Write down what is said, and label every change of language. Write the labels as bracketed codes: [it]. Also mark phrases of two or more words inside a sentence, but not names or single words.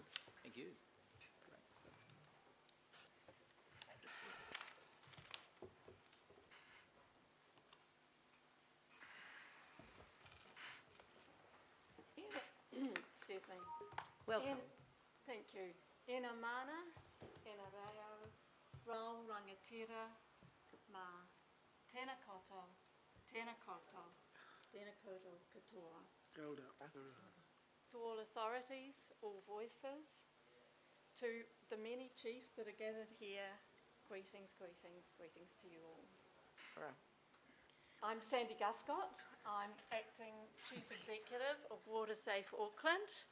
[en] Thank you. Excuse me. Welcome. Thank you. [mi] Ena mana, ena reo, rau rangatira, ma tēnā koutou, tēnā koutou, tēnā koutou katoa. [en] To all authorities, all voices, to the many chiefs that are gathered here, greetings, greetings, greetings to you all. Right. I'm Sandy Guscott. I'm Acting Chief Executive of WaterSafe Auckland.